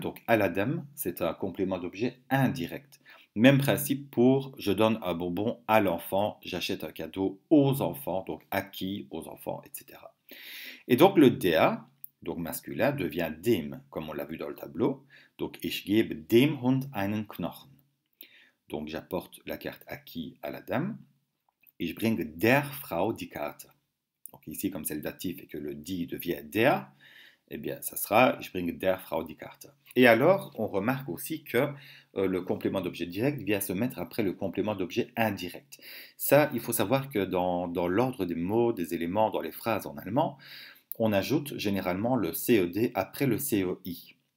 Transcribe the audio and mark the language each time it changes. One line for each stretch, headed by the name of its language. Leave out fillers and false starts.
French: Donc, à la dame, c'est un complément d'objet indirect. Même principe pour je donne un bonbon à l'enfant, j'achète un cadeau aux enfants, donc à qui? Aux enfants, etc. Et donc, le der, donc masculin, devient dem, comme on l'a vu dans le tableau.
German: Donc, ich gebe dem Hund einen Knochen.
French: Donc, j'apporte la carte à qui? À la dame.
German: Ich bringe der Frau die Karte.
French: Donc, ici, comme c'est le datif et que le die devient der, eh bien, ça sera
German: ich bringe der Frau die Karte.
French: Et alors, on remarque aussi que le complément d'objet direct vient se mettre après le complément d'objet indirect. Ça, il faut savoir que dans l'ordre des mots, des éléments, dans les phrases en allemand, on ajoute généralement le CED après le COI.